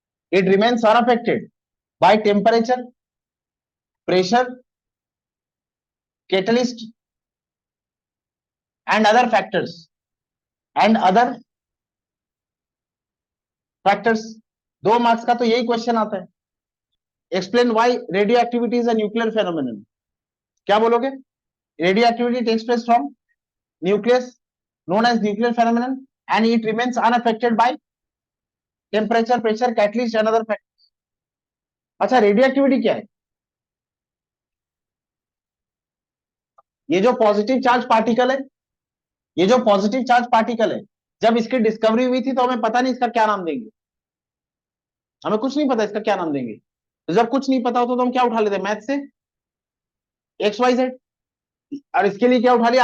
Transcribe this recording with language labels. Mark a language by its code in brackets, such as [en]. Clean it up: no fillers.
[en] it remains unaffected by temperature, pressure, catalyst and other factors and other factors। [hi] 2 marks का तो यही question आता है। [en] Explain why radio activity is a nuclear phenomenon. [hi] क्या बोलोगे? [en] Radio activity takes place from nucleus, known as nuclear phenomenon, and it remains unaffected by temperature, pressure, catalyst and other factors। [hi] अच्छा, radio activity क्या है? ये जो positive charge particle है, ये जो पॉजिटिव चार्ज पार्टिकल है, जब इसकी डिस्कवरी हुई थी तो हमें पता नहीं इसका क्या नाम देंगे। हमें कुछ नहीं पता इसका क्या नाम देंगे। तो जब कुछ नहीं पता होता तो हम क्या उठा लेते हैं मैथ से, एक्स वाई जेड। और इसके लिए क्या उठा लिया?